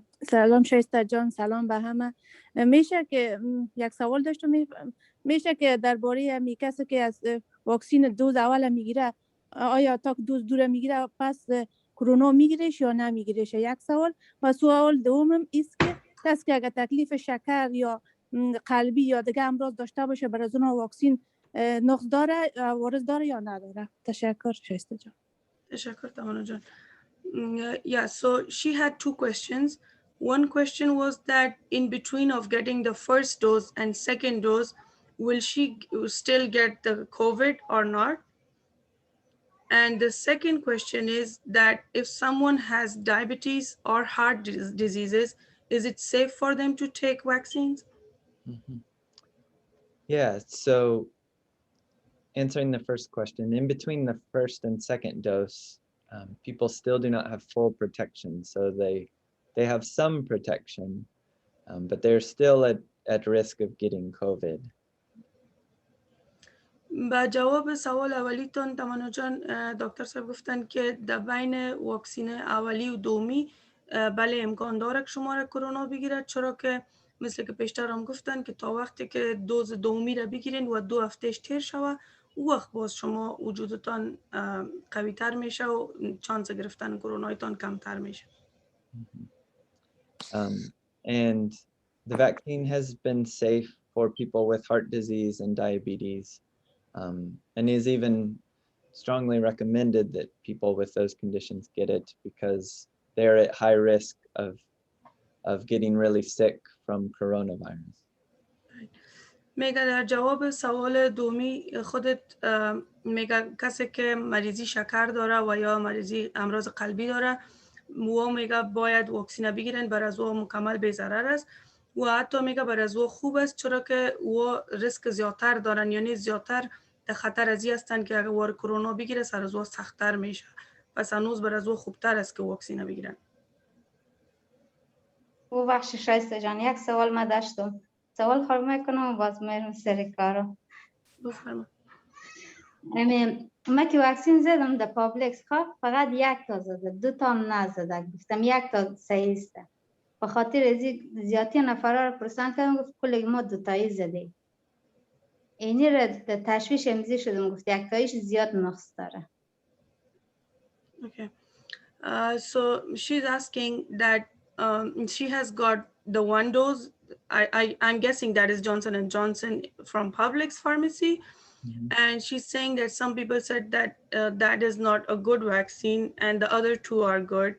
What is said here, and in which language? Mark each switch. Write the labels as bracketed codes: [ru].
[fa] سلام شایسته جان، سلام به همه. میشه که یک سوال داشتم، میشه که درباره می کسی که از واکسین دوز اول میگیره آیا تا دوز دور میگیره پس کرونا میگیرش یا نمیگیرش؟ یک سوال. و سوال دومم است که کسی که اگر تکلیف شکر یا قلبی یا دیگه امراض داشته باشه برای از اون واکسین نقص داره، وارد داره یا نداره؟ تشکر شایسته جان. تشکر تمانا جان. [en] Yeah, so she had two questions. One question was that in between of getting the first dose and second dose, will she still get the COVID or not? And the second question is that if someone has diabetes or heart diseases, is it safe for them to take vaccines? Mm-hmm. Yeah, so answering the first question, in between the first and second dose, people still do not have full protection. So they have some protection, but they're still at risk of getting COVID. [fa] با جواب سوال اولیتون تمانا جان، دکتر صاحب گفتن که در بین واکسین اولی و دومی بله امکان داره که شما را کرونا بگیرد، چرا که مثل که پیشتر هم گفتن که تا وقتی که دوز دومی را بگیرین و 2 هفتهش تیر شوه، او وقت باز شما وجودتان قوی تر میشه و چانس گرفتن کرونایتان کمتر میشه. [en] And the vaccine has been safe for people with heart disease and diabetes, and is even strongly recommended that people with those conditions get it because they're at high risk of getting really sick from coronavirus. [fa] میگه در جواب سوال دومی خودت میگه کسی که مریضی شکر داره و یا مریضی امراض قلبی داره و میگه باید واکسین بگیرن، بر از او مکمل بی ضرر است و حتی میگه بر از او خوب است، چرا که او ریسک زیادتر دارن، یعنی زیادتر در خطر ازی هستن که اگر وار کرونا بگیره سر از او سختتر میشه، پس هنوز بر از او خوبتر است که واکسین بگیرن. او بخش شایسته جان، یک سوال ما داشتم، سوال خواهم میکنم و باز میرم سر کارو. بفرما. ما که واکسین زدم در پابلیکس فقط 1 تا زده، 2 تا هم نزده، گفتم 1 تا صحیح است. به خاطر ازی زیادی نفرها رو پرسان کردم، گفت کل ما 2 تایی زده. اینی را تشویش امزی شدم، گفت 1 تاییش زیاد نقص داره. [en] Okay. So she's asking that she has got the 1 dose. I'm guessing that is Johnson & Johnson from Publix pharmacy. Mm-hmm. And she's saying that some people said that that is not a good vaccine and the other 2 are good.